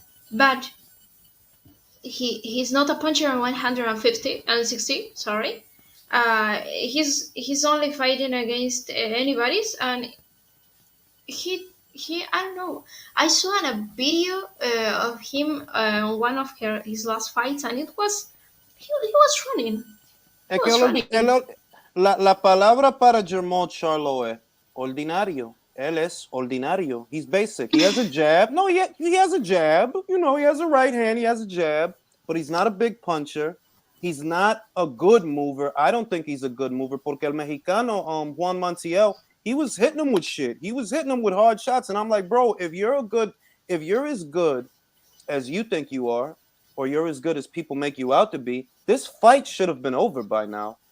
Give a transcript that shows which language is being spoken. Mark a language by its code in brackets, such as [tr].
[en] But he's not a puncher on 150 and 60. Sorry. He's only fighting against anybody's, and he I don't know. I saw a video of him on one of his last fights, and it was he was running. [es] Es que la palabra para Jermall Charlo es ordinario. Él es ordinario. [en] He's basic. He has a jab. No, he has a jab. You know, he has a right hand. He has a jab. But he's not a big puncher. He's not a good mover. I don't think he's a good mover. [es] Porque el mexicano, [en] Juan Montiel, he was hitting him with shit. He was hitting him with hard shots. And I'm like, bro, if you're as good as you think you are, or you're as good as people make you out to be, this fight should have been over by now.